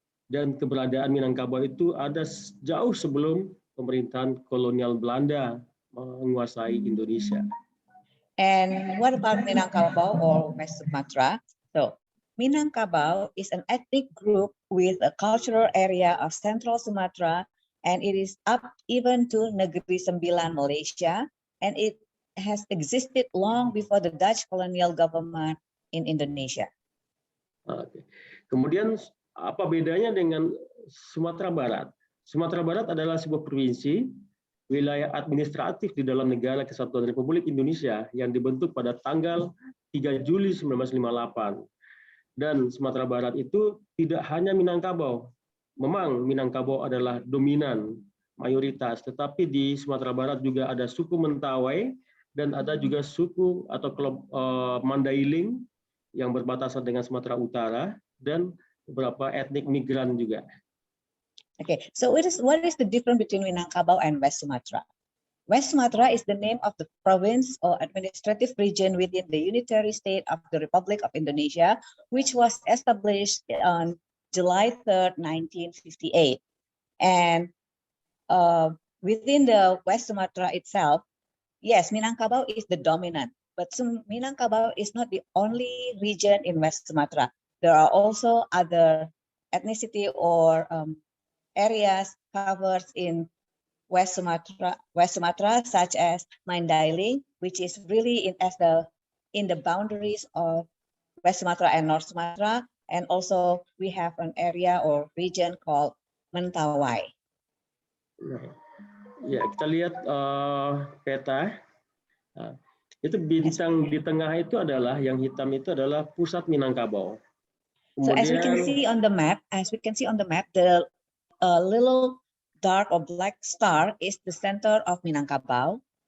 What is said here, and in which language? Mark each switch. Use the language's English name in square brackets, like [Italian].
[Indonesian] Dan keberadaan Minangkabau itu ada jauh sebelum pemerintahan kolonial Belanda menguasai Indonesia. [English] And what about Minangkabau or West Sumatra? So, Minangkabau is an ethnic group with a cultural area of Central Sumatra, and it is up even to Negeri Sembilan, Malaysia, and it has existed long before the Dutch colonial government in Indonesia. [Indonesian] Oke. Kemudian apa bedanya dengan Sumatera Barat? Sumatera Barat adalah sebuah provinsi, wilayah administratif di dalam Negara Kesatuan Republik Indonesia yang dibentuk pada tanggal 3 Juli 1958. Dan Sumatera Barat itu tidak hanya Minangkabau. Memang Minangkabau adalah dominan, mayoritas, tetapi di Sumatera Barat juga ada suku Mentawai dan ada juga suku atau Mandailing yang berbatasan dengan Sumatera Utara dan beberapa etnik migran juga. [English] Okay, so what is the difference between Minangkabau and West Sumatra? West Sumatra is the name of the province or administrative region within the unitary state of the Republic of Indonesia, which was established on July 3rd, 1958. And within the West Sumatra itself, yes, Minangkabau is the dominant, but Minangkabau is not the only region in West Sumatra. There are also other ethnicity or areas covered in West Sumatra, such as Mandailing, which is really in the boundaries of West Sumatra and North Sumatra, and also we have an area or region called Mentawai. [Indonesian] Ya, kita lihat peta. Itu bintang di tengah itu adalah yang hitam itu adalah pusat Minangkabau. [English] So as we can see on the map, the little dark or black star is the center of Minangkabau.